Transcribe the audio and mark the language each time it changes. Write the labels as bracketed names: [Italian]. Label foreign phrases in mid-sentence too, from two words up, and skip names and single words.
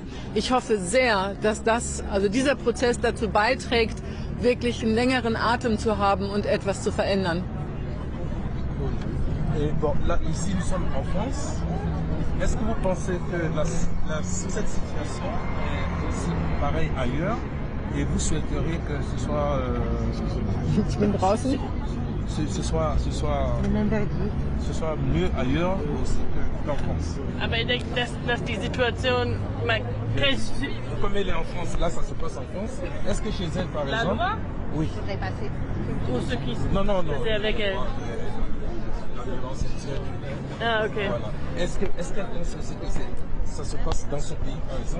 [German] Ich hoffe sehr, dass dieser Prozess dazu beiträgt, wirklich einen längeren Atem zu haben und etwas zu verändern. [French] Bon, là, ici, nous sommes en France. Est-ce que vous pensez que cette situation est aussi pareille ailleurs et vous souhaiteriez que ce soit, ce soit mieux ailleurs aussi qu'en France? [German] Aber ich denke, dass die Situation... [French] Comme elle est en France, là ça se passe en France. Est-ce que chez elle, par La exemple... loi? Oui. Pour ceux qui Non. faisaient avec elle. Ah, ok. Voilà. Est-ce qu'elle pense aussi que ça se passe dans son pays, par exemple?